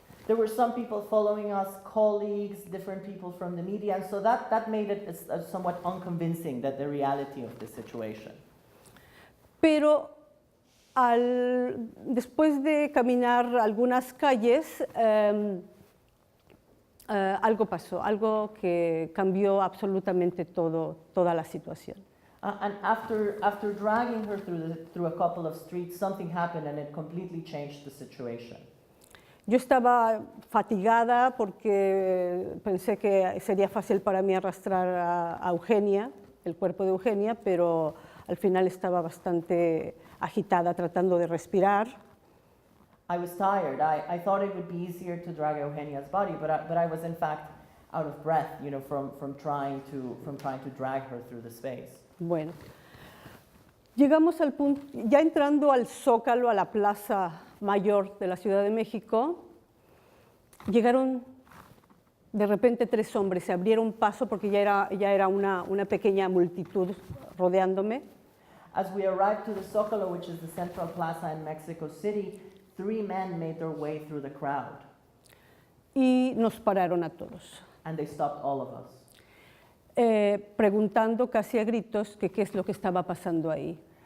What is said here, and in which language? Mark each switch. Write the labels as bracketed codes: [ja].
[en] There were some people following us, colleagues, different people from the media, and so that made it somewhat unconvincing, that the reality of the situation. [es] Pero después de caminar algunas calles, algo pasó, algo que cambió absolutamente toda la situación. [en] And after dragging her through a couple of streets, something happened and it completely changed the situation. [es] Yo estaba fatigada porque pensé que sería fácil para mí arrastrar a Eugenia, el cuerpo de Eugenia, pero al final estaba bastante agitada tratando de respirar. [en] I was tired. I thought it would be easier to drag Eugenia's body, but I was in fact out of breath, from trying to drag her through the space. [es] Bueno, llegamos al punto, ya entrando al Zócalo, a la Plaza Mayor de la Ciudad de México, llegaron de repente 3 hombres, se abrieron paso porque ya era una pequeña multitud rodeándome. [en] As we arrived to the Zócalo, which is the central plaza in Mexico City, 3 men made their way through the crowd. [es] Y nos pararon a todos. [en] And they stopped all of us. [es] Preguntando casi a gritos que qué es lo que estaba pasando ahí.